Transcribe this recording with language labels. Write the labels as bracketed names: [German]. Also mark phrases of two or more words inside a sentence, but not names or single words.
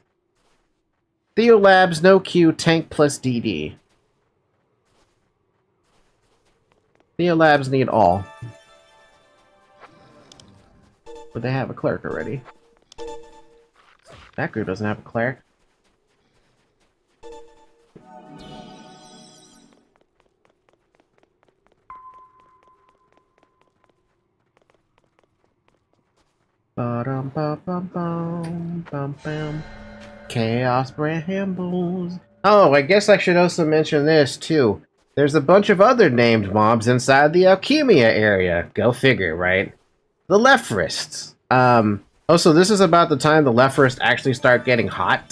[English] Theolabs, no Q, tank plus DD. Theolabs need all. But they have a cleric already. That group doesn't have a cleric. Ba-dum-ba-bum-bum-bum-bum. Chaos Brambles. Oh, I guess I should also mention this, too. There's a bunch of other named mobs inside the Alchemia area. Go figure, right? The Lephrists. Also, this is about the time the Lephrists actually start getting hot.